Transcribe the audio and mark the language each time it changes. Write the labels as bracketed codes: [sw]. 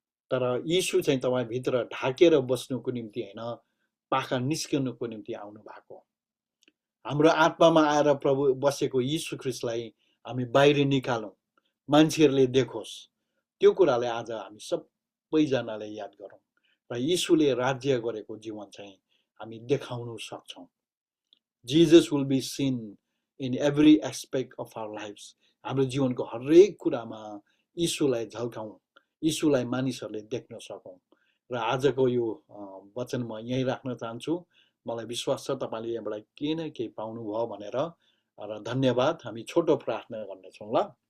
[ne] तर यीशु चाहिँ तपाईँभित्र ढाकेर बस्नुको निम्ति होइन, पाखा निस्कनुको निम्ति आउनु भएको। हाम्रो आत्मामा आएर प्रभु बसेको यीशु ख्रीष्टलाई हामी बाहिर निकालौँ, मान्छेहरूले देखोस्। त्यो कुरालाई आज हामी सबैजनाले याद गरौँ र यीशुले राज्य गरेको जीवन चाहिँ हामी देखाउन सक्छौँ। [en] Jesus will be seen in every aspect of our lives. [ne] हाम्रो जीवनको हरेक कुरामा यीशुलाई झल्काउँ, यीशुलाई मानिसहरूले देख्न सकौँ। र आजको यो वचन म यहीँ राख्न चाहन्छु। मलाई विश्वास छ तपाईँले यहाँबाट केही न केही पाउनुभयो भनेर। र धन्यवाद। हामी छोटो प्रार्थना गर्नेछौँ ल।